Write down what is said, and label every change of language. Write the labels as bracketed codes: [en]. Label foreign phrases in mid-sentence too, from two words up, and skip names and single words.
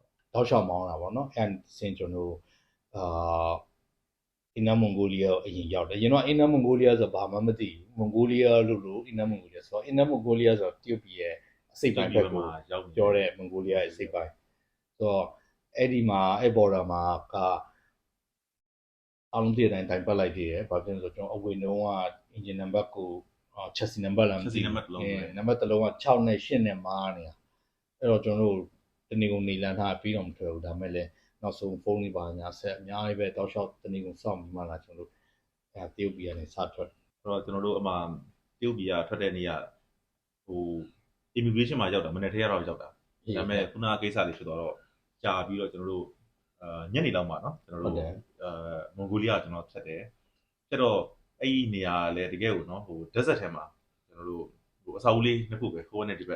[my] တောက်လျှောက်မောင်းတာပေါ့နော်အဲ့စင်ကျွန်တော်အင်နာမွန်ဂိုလီးယားအရင်ရောက်တယ်ရင်တော့အင်နာမွန်ဂိုလီးယားဆိုဘာမှမသိဘူးမွန်ဂိုလီးယားလို့အင်နာမွန်ဂိုလီးယားဆိုတော့အင်နာမွန်ဂိုလီးယားဆိုတော့တရုတ်ပြည်ရဲ့အစိတ်ပိုင်းဘက်ကိုပြောတဲ့မွန်ဂိုလီးယားရဲ့အစိတ်ပိုင်းဆိုတော့အဲ့ဒီမှာအဲ့ border မှာအားလုံးတည်တိုင်းပတ်လိုက်သေးတယ်ဘာဖြစ်လို့ဆိုကျွန်တော်အဝေနှုံးက [en] engine number [my] ကို [en] chassis number [my] လား [en] chassis number တစ်လုံး [my] နံပါတ်တစ်လုံးက6နဲ့8နဲ့မားနေတာအဲ့တော့ကျွန်တော်တို့တနေ့ကုန်နေလန်းထားပြီးတော့မထွက်ဘူးဒါမဲ့လည်းနောက်ဆုံးဖုန်းလေးပါညာဆက်အများကြီးပဲတောက်လျှောက်တနေ့ကုန်စောင့်ပြီးမှလာကျွန်တော်တို့တရုတ်ပြည်ကနေစထွက် အဲ့တော့ကျွန်တော်တို့အမှတရုတ်ပြည်ကထွက်တဲ့နေ့ကဟို immigration မှာရောက်တာမနေ့တည်းကတော့ရောက်တာဒါပေမဲ့ခုနကကိစ္စလေးဖြစ်သွားတော့ကြာပြီးတော့ကျွန်တော်တို့ညနေလောက်မှာเนาะကျွန်တော်တို့မွန်ဂိုလီးယားကျွန်တော်ဖြတ်တယ်ဖြတ်တော့အဲ့ဒီနေရာလည်းတကယ်ကိုเนาะဟို desert ထဲမှာကျွန်တော်တို့ဟိုအစာအုပ်လေးနှစ်ခုပဲဟိုနဲ့ဒီဘက်